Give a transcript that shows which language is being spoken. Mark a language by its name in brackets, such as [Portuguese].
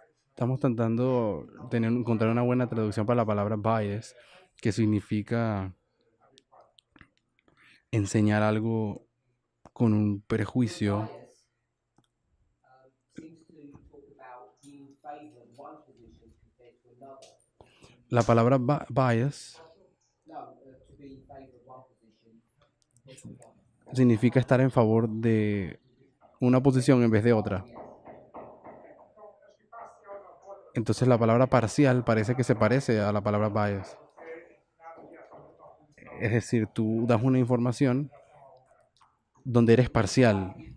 [Spanish] Estamos tratando de encontrar una buena traducción para la palabra bias, que significa enseñar algo con un prejuicio. [English] Seems to talk about being in favour of one position compared to another. [Spanish] La palabra bias [English] No, to be in favour of one position compared to another. [Spanish] significa estar en favor de una posición en vez de otra. Entonces la palabra parcial parece que se parece a la palabra bias. Es decir, tú das una información donde eres parcial.